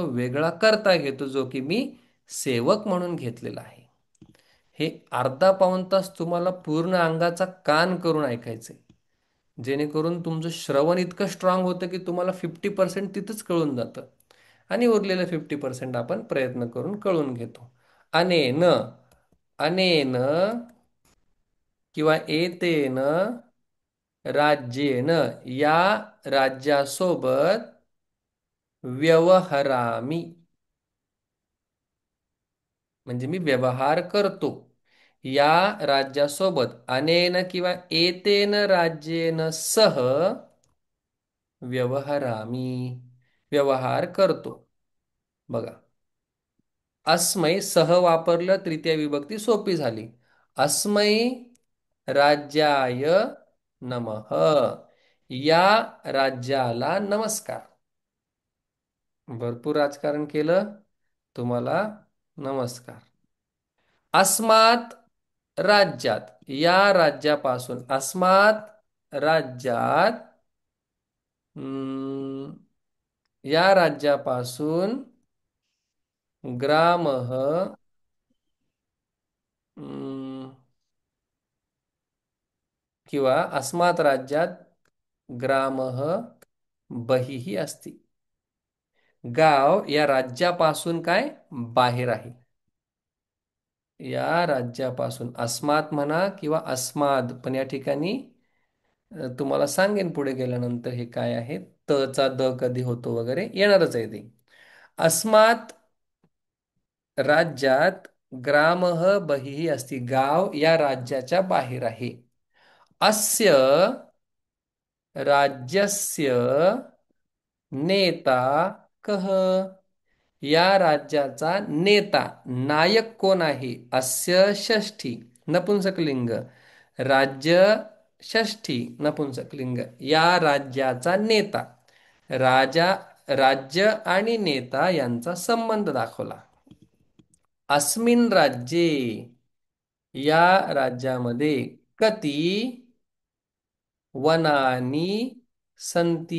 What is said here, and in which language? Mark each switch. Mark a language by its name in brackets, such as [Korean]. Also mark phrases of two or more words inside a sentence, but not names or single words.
[Marathi] वेगळा कर्ता घेतो, जो की मी सेवक म्हणून घेतलेला आहे. हे अर्धा पाऊण तास तुम्हाला पूर्ण अंगाचा कान करून ऐकायचंय, जेणेकरून तुमचं श्रवण इतकं स्ट्रांग होतं की तुम्हाला 50% तिथंच कळून जातं आणि उरलेलं 50% आपण प्रयत्न करून कळून घेतो. [Sanskrit] अनेन, अनेन किंवा एतेन राज्येन, [Marathi] या राज्यासोबत [Sanskrit] व्यवहरामी. [Marathi] म्हणजे मी व्यवहार करतो या राज्यासोबत. [Sanskrit] अनेन किंवा एतेन राज्येन सह व्यवहरामी. [Marathi] व्यवहार करतो. बघा, [Sanskrit] अस्मै सह [Marathi] वापरलं, तृतीय विभक्ती सोपी झाली. [Sanskrit] अस्मै राज्याय नमः. [Marathi] या राज्याला नमस्कार. भरपूर राजकारण केलं, तुम्हाला नमस्कार. [Sanskrit] अस्मात राज्यात, [Marathi] या राज्यापासून. [Sanskrit] अस्मात राज्यात, हम्म, [Marathi] या राज्यापासून [Sanskrit] ग्रामः, हम्म, किंवा अस्मात राज्यात ग्रामः बहिः अस्ति. [Marathi] गाव या राज्यापासून काय बाहेर आहे. या राज्यापासून अस्मात म्हणा किंवा अस्माद, पण या ठिकाणी तुम्हाला सांगेन पुढे गेल्यानंतर हे काय आहे. चा द कधी होतो वगैरे येणारच आहे ते. [Sanskrit] अस्मात राज्यात ग्रामः बहिः अस्ति. [Marathi] गाव या राज्याच्या बाहेर आहे. [Sanskrit] अस्य राज्यस्य नेता कः. [Marathi] या राज्याचा नेता, नायक कोण आहे? अस्य षष्ठी नपुंसकलिंग. राज्य षष्ठी नपुंसकलिंग. या राज्याचा नेता. राजा, राज्य आणि नेता यांचा संबंध दाखवला. [Sanskrit] अस्मिन राज्ये, [Marathi] या राज्यामध्ये [Sanskrit] कती वनानी संती.